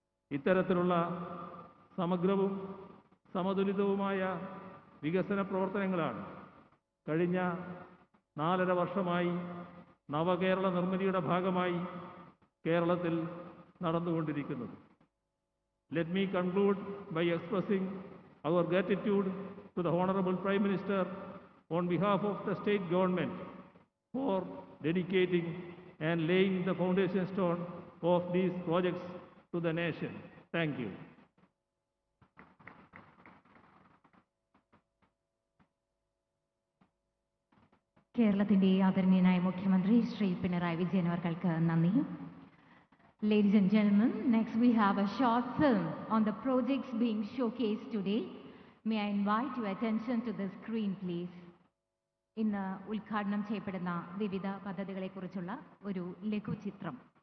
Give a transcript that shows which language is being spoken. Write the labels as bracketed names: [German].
[Malayalam] ഇത്തരത്തിലുള്ള സമഗ്രവും സമതുലിതവുമായ വികസന പ്രവർത്തനങ്ങളാണ് കഴിഞ്ഞ 4.5 വർഷമായി നവകേരള നിർമ്മിതിയുടെ ഭാഗമായി കേരളത്തിൽ നടന്നുകൊണ്ടിരിക്കുന്നത്. [English] Let me conclude by expressing our gratitude to the Honorable Prime Minister on behalf of the state government for dedicating and laying the foundation stone of these projects to the nation. Thank you. [Malayalam] കേരളത്തിന്റെ ആദരണീയനായ മുഖ്യമന്ത്രി ശ്രീ പിണറായി വിജയൻ അവർക്ക് നന്ദി. [English] Ladies and gentlemen, next we have a short film on the projects being showcased today. May I invite your attention to the screen, please. [Malayalam] ഇന്ന് ഉദ്ഘാടനം ചെയ്യപ്പെടുന്ന വിവിധ പദ്ധതികളെക്കുറിച്ചുള്ള ഒരു ലഘുചിത്രം.